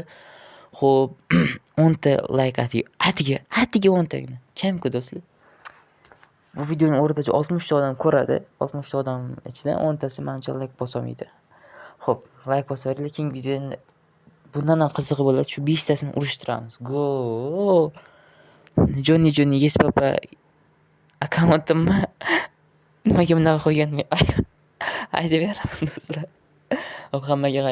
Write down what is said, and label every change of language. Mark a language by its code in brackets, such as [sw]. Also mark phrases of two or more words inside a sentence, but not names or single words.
[uz] Xo'p, 10 ta like atiga 10 tagina. Kam-ku do'stlar. Bu videoni o'rtacha 60 ta odam ko'radi. 60 ta odam ichidan 10 tasi menimcha like bosolmaydi. Xo'p, like bosaveringlar. Keyingi videoni bundan ham qizig'i bo'ladi. Shu 5 tasini urishtiramiz. Go! Johnny yes papa akkauntimni nimaga bunaqa qo'yganimni aytib beraman do'stlar. Hammaga